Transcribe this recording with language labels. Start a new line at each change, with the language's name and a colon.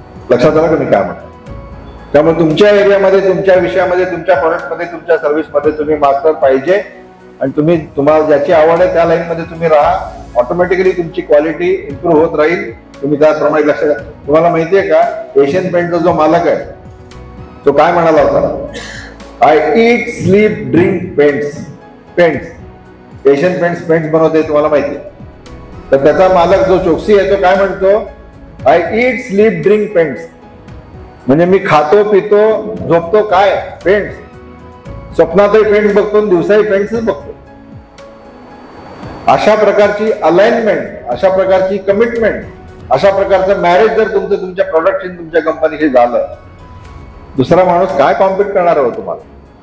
Marathi: लक्षात आलं का मी काय म्हणतो? त्यामुळे तुमच्या एरियामध्ये, तुमच्या विषयामध्ये, तुमच्या प्रोडक्टमध्ये, तुमच्या सर्व्हिसमध्ये तुम्ही मास्टर पाहिजे आणि तुम्हाला ज्याची आवड आहे त्या लाईनमध्ये तुम्ही राहा. ऑटोमॅटिकली तुमची क्वालिटी इम्प्रूव्ह होत राहील. तुम्ही त्याप्रमाणे लक्ष द्या. तुम्हाला माहितीये का, एशियन पेंटचा जो मालक आहे तो काय म्हणाला होता?
English: I eat sleep drink paints.
Marathi: Asian paints बनवते, तुम्हाला माहिती आहे. तर त्याचा मालक जो चोक्सी आहे तो काय म्हणतो?
English: I eat sleep drink paints.
Marathi: म्हणजे मी खातो पितो झोपतो काय? पेंट्स. स्वप्नातही पेंट्स बघतो, दिवसाही पेंट्सच बघतो. अशा प्रकारची अलाइनमेंट, अशा प्रकारची कमिटमेंट, अशा प्रकारचं मॅरेज जर तुमचं तुमच्या प्रोडक्टशी तुमच्या कंपनीशी झालं, दुसरा माणूस काय कॉम्पिट करणार हो तुम्हाला?